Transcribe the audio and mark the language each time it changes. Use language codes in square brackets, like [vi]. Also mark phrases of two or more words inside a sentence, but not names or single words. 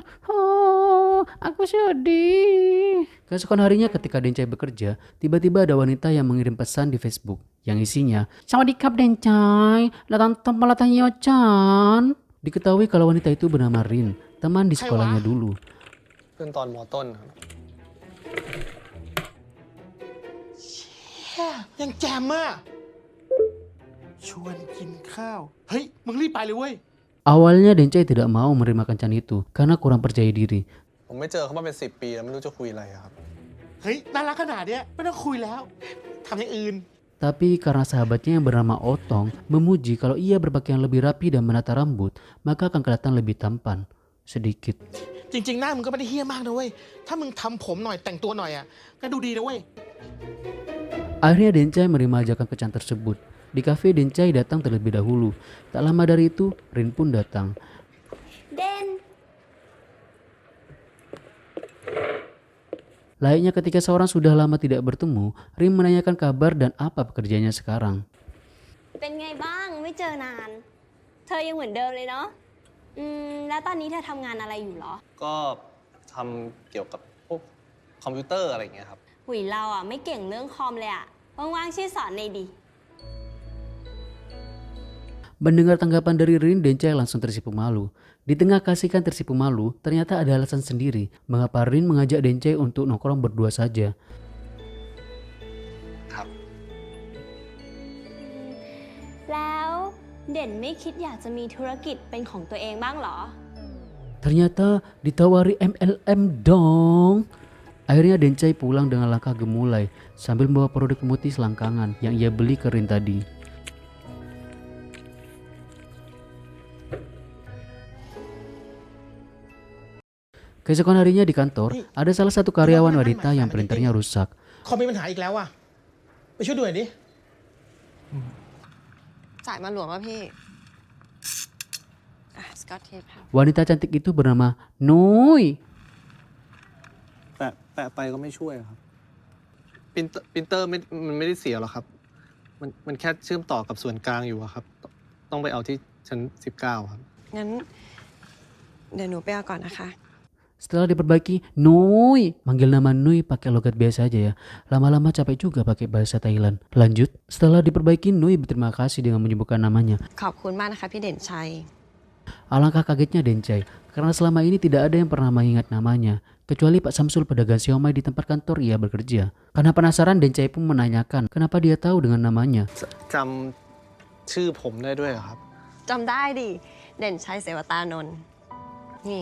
[id] Aku sedih. Keesokan harinya ketika Den Chai bekerja, tiba-tiba ada wanita yang mengirim pesan di Facebook yang isinya, "Sawadikap Den Chai, datang tempat Yo-chan." Diketahui kalau wanita itu bernama Rin, teman di sekolahnya dulu. [th] เพื่อนตอนมอต้นครับ ยังแจมอ่ะชวนกินข้าวเฮ้ยมึงรีบไปเลยเว้ย [id] Awalnya Den Chai tidak mau menerima kencan itu karena kurang percaya diri. [th] ผมไม่เจอเขามาเป็น10 ปีแล้วไม่รู้จะคุยอะไรอะครับ เฮ้ยน่ารักขนาดเนี้ยไม่ต้องคุยแล้วทำอย่างอื่น [id] Tapi karena sahabatnya yang bernama Otong memuji kalau ia berpakaian lebih rapi dan menata rambut, maka akan kelihatan lebih tampan sedikit. [th] จริงๆหน้ามึงก็ไม่ได้เฮี้ยมากนะเว้ยถ้ามึงทำผมหน่อยแต่งตัวหน่อยอ่ะก็ดูดีนะเว้ย [id] Akhirnya Den Chai menerima ajakan kencan tersebut. Di kafe Den Chai datang terlebih dahulu. Tak lama dari itu, Rin pun datang. Den, Layaknya ketika seorang sudah lama tidak bertemu, Rin menanyakan kabar dan apa pekerjaannya sekarang. [th] เป็นไงบ้างไม่เจอนาน เธอยังเหมือนเดิมเลยเนาะแล้วตอนนี้เธอทำงานอะไรอยู่เหรอ ก็ทำเกี่ยวกับพวกคอมพิวเตอร์อะไรอย่างเงี้ยครับ หุยเราอ่ะไม่เก่งเรื่องคอมเลยอ่ะว่างๆช่วยสอนหน่อยดิ [id] Mendengar tanggapan dari Rin, Den Chai langsung tersipu malu. Di tengah kasihkan tersipu malu, ternyata ada alasan sendiri mengapa Rin mengajak Den Chai untuk nongkrong berdua saja. [th] ครับ แล้วเด่นไม่คิดอยากจะมีธุรกิจเป็นของตัวเองบ้างเหรอ [id] Ternyata ditawari MLM dong. Akhirnya Den Chai pulang dengan langkah gemulai sambil membawa produk pemutih selangkangan yang ia beli ke Rin tadi. Keesokan harinya di kantor, ada salah satu karyawan wanita yang printernya rusak. [th] คอมมีปัญหาอีกแล้วอ่ะไปช่วยดูหน่อยดิ จ่ายมาหลวมป่ะพี่สกอตเทปค่ะ [id] Wanita cantik itu bernama Noi. [th] แปะไปก็ไม่ช่วยครับปรินเตอร์มันไม่ได้เสียหรอกครับมันแค่เชื่อมต่อกับส่วนกลางอยู่อะครับ ต้องไปเอาที่ชั้น19ครับ งั้นเดี๋ยวหนูไปเอาก่อนนะคะ [id] Setelah diperbaiki, Noi. Manggil nama Noi pakai logat biasa aja ya. Lama-lama capek juga pakai bahasa Thailand. Lanjut, setelah diperbaiki, Noi berterima kasih dengan menyebutkan namanya. [th] ขอบคุณมากนะคะพี่เด่นชัย [id] Alangkah kagetnya Den Chai, karena selama ini tidak ada yang pernah mengingat namanya. kecuali Pak Samsul pedagang siomay di tempat kantor ia bekerja. Karena penasaran, Dencai pun menanyakan kenapa dia tahu dengan namanya. [th] จำชื่อผมได้ด้วยเหรอครับ จำได้ดิ เด่นชัยเสวตานนท์นี่